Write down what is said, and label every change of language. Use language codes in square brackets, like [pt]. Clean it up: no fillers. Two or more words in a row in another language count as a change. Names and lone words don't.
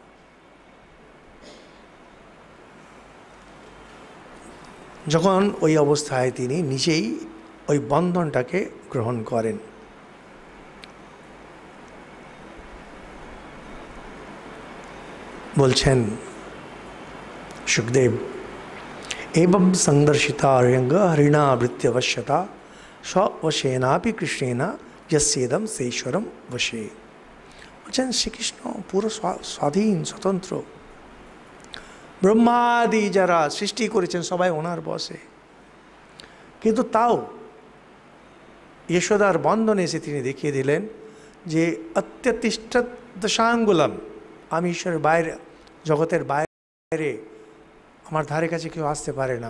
[bn] যখন ওই অবস্থায় তিনি নিজেই ওই বন্ধনটাকে গ্রহণ করেন। বলছেন সুখদেব, [sa] एवं संदर्शिता रंग हरिणावृत्त्यवश्यता स्वशेनापि कृष्णेन यस्येदम सेश्वरम वशे। [bn] বলছেন শ্রীকৃষ্ণ পুরো স্বাধীন স্বতন্ত্র, ব্রহ্মাদি যারা সৃষ্টি করেছেন সবাই ওনার বশে, কিন্তু তাও যশোদার বন্ধনে এসে তিনি দেখিয়ে দিলেন যে [sa] অত্যতিষ্ঠ দশাঙ্গুলম, [bn] আমি ঈশ্বরের বাইরে, জগতের বাইরে, আমার ধারে কাছে কেউ আসতে পারে না।